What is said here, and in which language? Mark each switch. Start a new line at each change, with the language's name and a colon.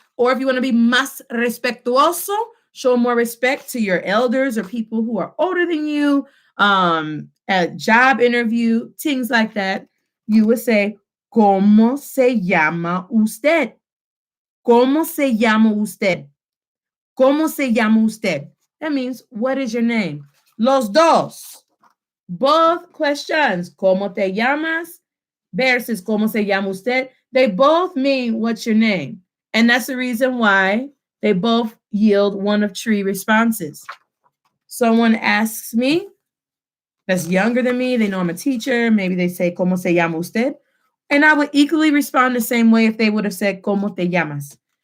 English: Or if you want to be
Spanish: más respetuoso,
English: show more respect to your elders or people who are older than you, at job interview, things like that, you would say,
Spanish: ¿cómo se llama usted? ¿Cómo se llama usted? ¿Cómo se llama usted?
English: That means, what is your name?
Spanish: Los dos.
English: Both questions,
Spanish: ¿cómo te llamas?
English: Versus
Spanish: ¿cómo se llama usted?
English: They both mean what's your name. And that's the reason why they both yield one of 3 responses. Someone asks me that's younger than me, they know I'm a teacher, maybe they say,
Spanish: ¿cómo se llama usted?
English: And I would equally respond the same way if they would have said,
Spanish: ¿cómo te llamas?